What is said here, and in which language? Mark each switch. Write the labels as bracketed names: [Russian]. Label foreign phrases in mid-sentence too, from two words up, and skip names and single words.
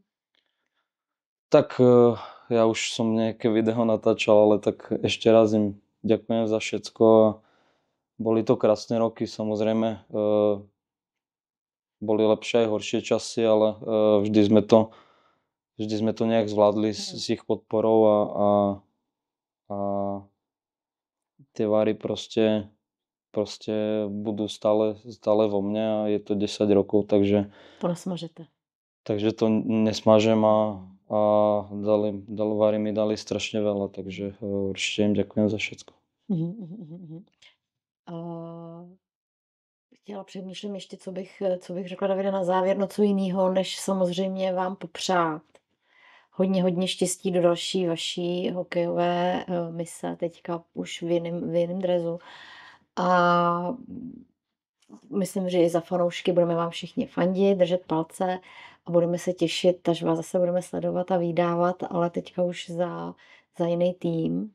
[Slovak] Tak ja už som nejaké video natáčal, ale tak ešte raz im ďakujem za všetko a boli to krásne roky, samozrejme boli lepšie aj horšie časy, ale vždy sme to nejak zvládli s ich podporou a tie Vary proste budú stále vo mne a je to 10 rokov, takže [Czech] to nesmažete. Takže [Slovak] to nesmažem a Vary mi dali strašne veľa, takže určite im ďakujem za všetko. [Czech] Chtěla přemýšlím ještě, co bych řekla, Davide, na závěr, no co jiného, než samozřejmě vám popřát hodně štěstí do další vaší hokejové mise, teďka už v jiném dresu. A myslím, že i za fanoušky budeme vám všichni fandit, držet palce a budeme se těšit, až vás zase budeme sledovat a vydávat, ale teďka už za jiný tým.